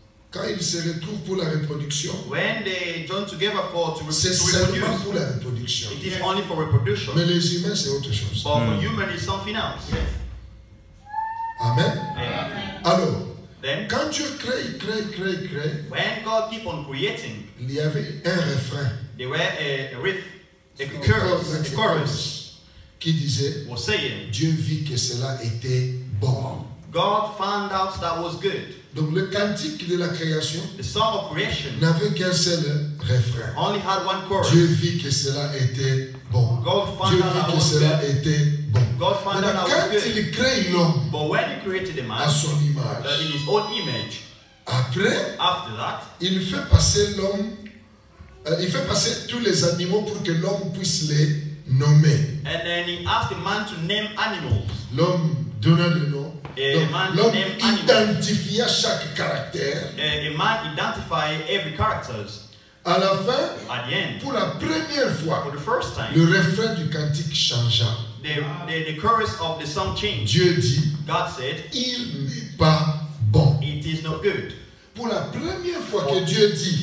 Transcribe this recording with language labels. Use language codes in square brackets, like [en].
[fr] quand ils se retrouvent pour la reproduction, [en] when they join together [fr] c'est [en] to [fr] seulement [en] reproduce, [fr] pour la reproduction. [en] it is only for reproduction. [fr] Mais les humains, c'est autre chose. [en] But for human, it's something else. [fr] Amen. [en] Amen. [fr] Alors, [en] Then, [fr] quand Dieu crée, [en] when God keep on creating, [fr] il y avait un refrain [en] there were a riff, a chorus [fr] qui disait [en] was saying, [fr] Dieu vit que cela était bon. [en] God found out that was good. [fr] Donc le cantique de la création [en] The song of creation [fr] n'avait qu'un seul refrain. [en] only had one chorus. [fr] Dieu vit que cela était bon. Dieu vit que cela était bon. Maintenant, quand il crée l'homme à son image, [en] in his own image, [fr] après, [en] after that, [fr] il fait passer l'homme, il fait passer tous les animaux pour que l'homme puisse les nommer. [en] and then he asked the man to name animals. [fr] L'homme donna le nom. L'homme [en] name animals. [fr] identifia chaque caractère. [en] A man identified every characters. [fr] À la fin, [en] At the end, [fr] pour la première fois, [en] for the first time, [fr] le refrain du cantique changea. [en] the chorus of the song changed. [fr] Dieu dit, [en] God said, [fr] il n'est pas bon. [en] it is not good. [fr] Pour la première fois que Dieu dit,